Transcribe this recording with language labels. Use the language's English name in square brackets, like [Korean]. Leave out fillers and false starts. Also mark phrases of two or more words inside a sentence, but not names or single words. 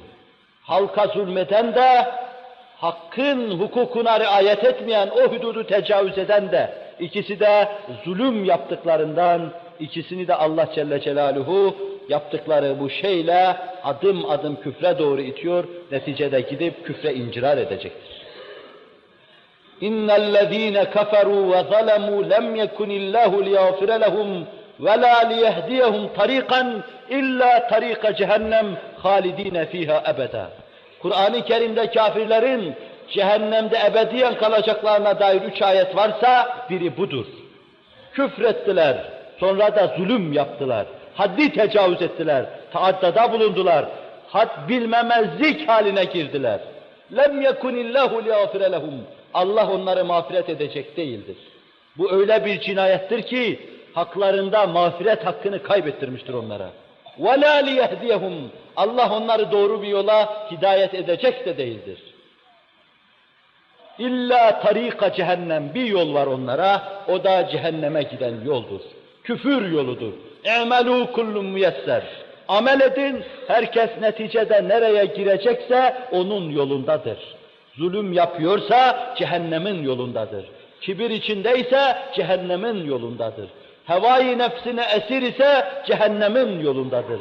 [Turkish] Halka zulmeden de, hakkın hukukuna riayet etmeyen, o hududu tecavüz eden de, ikisi de zulüm yaptıklarından, ikisini de Allah Celle Celaluhu yaptıkları bu şeyle adım adım küfre doğru itiyor, neticede gidip küfre incirar edecektir. [Arabic] اِنَّ الَّذ۪ينَ كَفَرُوا وَظَلَمُوا لَمْ يَكُنِ اللّٰهُ لِيَغْفِرَ لَهُمْ وَلَا لِيَهْدِيَهُمْ طَر۪يقًا اِلَّا طَر۪يقَ cehennem خَالِد۪ينَ ف۪يهَا اَبَدًا. [Turkish] Kur'an-ı Kerim'de kafirlerin cehennemde ebediyen kalacaklarına dair 3 ayet varsa biri budur. Küfrettiler, sonra da zulüm yaptılar, haddi tecavüz ettiler, taaddada bulundular, had bilmemezlik haline girdiler. [Arabic] لَمْ يَكُنِ اللّٰهُ لِيَغْفِرَ لَهُمْ. [Turkish] Allah onları mağfiret edecek değildir. Bu öyle bir cinayettir ki, haklarında mağfiret hakkını kaybettirmiştir onlara. [Arabic] وَلَا لِيَهْدِيَهُمْ. [Turkish] Allah onları doğru bir yola hidayet edecek de değildir. [Arabic] إلا طريق جهنم, [Turkish] bir yol var onlara, o da cehenneme giden yoldur. Küfür yoludur. [Arabic] اَعْمَلُوا كُلُّ müyesser. [Turkish] Amel edin, herkes neticede nereye girecekse onun yolundadır. Zulüm yapıyorsa cehennemin yolundadır. Kibir içindeyse cehennemin yolundadır. Hevai nefsine esir ise cehennemin yolundadır.